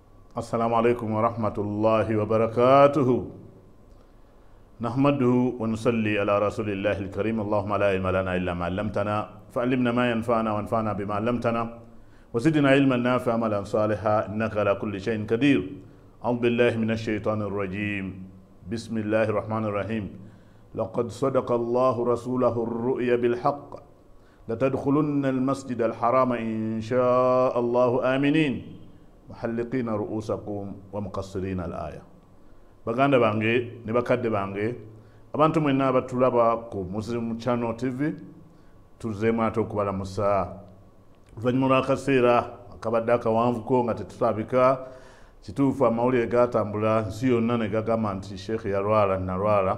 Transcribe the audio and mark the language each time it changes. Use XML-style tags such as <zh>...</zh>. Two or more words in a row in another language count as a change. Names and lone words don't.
<ar>السلام عليكم ورحمة الله وبركاته نحمده ونصلي على رسول الله الكريم اللهم لا علم لنا إلا ما علمتنا فعلمنا ما ينفعنا وانفعنا بما علمتنا وزدنا علما نافعا عملا صالحا إنك على كل شيء قدير أعوذ بالله من الشيطان الرجيم بسم الله الرحمن الرحيم لقد صدق الله رسوله الرؤيا بالحق لتدخلن المسجد الحرام إن شاء الله آمنين محلقين رؤوسكم ومقصرين الآية</ar> <lg>baganda bange ne bakadde bange abantu mwenna abatulaba ku Muslim Channel TV tuzeemu ate okubalamusa oluvannyuma lw'akaseera akabadde akawanvuko nga tetulabika kituufu amawulire gatambula nsi yonna ne gagamba nti Sheikh yalwala nalwala</lg>